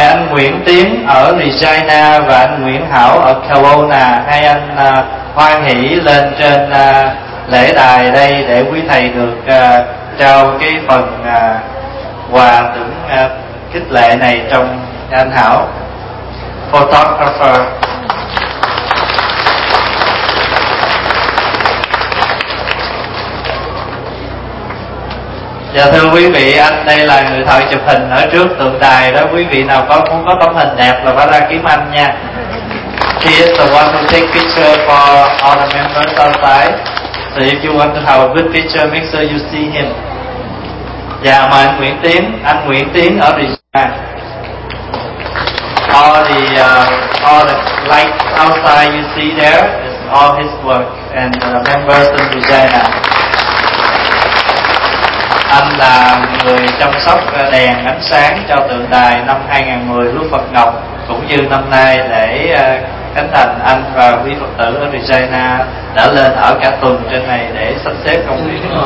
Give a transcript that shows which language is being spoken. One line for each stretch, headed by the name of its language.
Vietnamese: Nguyễn Tiến ở Regina và anh Nguyễn Hảo ở Kelowna, hai anh hoan hỷ lên trên lễ đài đây để quý thầy được trao cái phần quà tưởng khích lệ này trong anh Hảo, photographer. Dạ thưa quý vị, anh đây là người thợ chụp hình ở trước tượng đài đó. Quý vị nào có muốn có tấm hình đẹp là phải ra kiếm anh nha.
English: He is the one who take picture for all the members on site. So if you want to have a good picture, make sure you see him.
Vietnamese: Dạ mời anh Nguyễn Tiến. Anh Nguyễn Tiến ở Regina.
English: All the light outside you see there is all his work and the members in Regina.
Vietnamese: Anh là người chăm sóc đèn ánh sáng cho tượng đài năm 2010 Lúa Phật Ngọc, cũng như năm nay để khánh thành. Anh và quý Phật tử ở Regina đã lên ở cả tuần trên này để sắp xếp công việc.